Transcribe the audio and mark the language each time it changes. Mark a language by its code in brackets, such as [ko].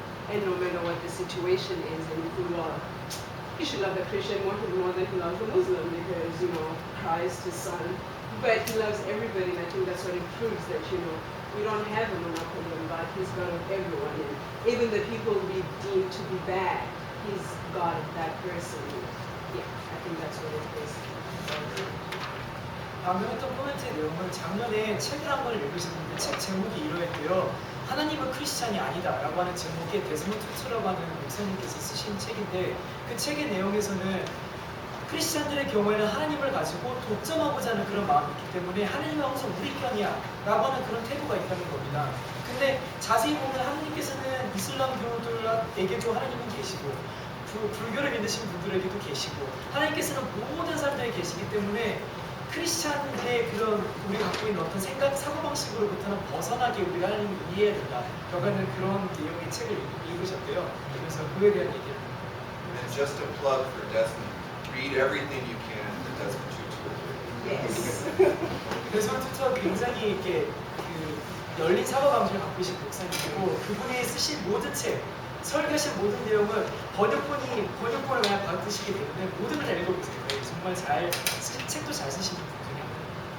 [en] And no matter what the situation is, and we think, well, He should love the Christian more than He loves the Muslim because, Christ, His Son. But He loves everybody, and I think that's what it proves that, we don't have a monopoly on God. He's God of everyone. And even the people we deem to be bad, He's God of that person. Yeah, I think that's what it is. [ko] 방금 했던 코멘트의 내용은 작년에 책을 한 권을 읽으셨는데 책 제목이 이러했고요. 하나님은 크리스찬이 아니다 라고 하는 제목의 데스몬드 투투라고 하는 목사님께서 쓰신 책인데 그 책의 내용에서는 크리스찬들의 경우에는 하나님을 가지고 독점하고자 하는 그런 마음이 있기 때문에 하나님은 항상 우리 편이야 라고 하는 그런 태도가 있다는 겁니다. 근데 자세히 보면 하나님께서는 이슬람 교도들에게도 하나님은 계시고 불교를 믿으신 분들에게도 계시고 하나님께서는 모든 사람들에게 계시기 때문에 크리스찬의 그런 우리가 갖고 있는 어떤 생각, 사고방식으로부터는 벗어나게 우리가 하나님을 이해해야 된다. 여가는 그런 내용의 책을 읽으셨대요. 그래서 그에 대한 얘기를. [en] And just a plug for Desmond, read everything you can that Desmond Tutu has written. Yes. [ko] 데스몬드 투투가 굉장히 이렇게 그 열린 사고방식을 갖고 계신 목사님이고 그분이 쓰신 모든 책, 설교하신 모든 내용은 번역본을 그냥 받으시기 때문에 모든 걸 다 읽어보세요. 정말 잘 책도 잘 쓰시는 분 중에 한 분이에요.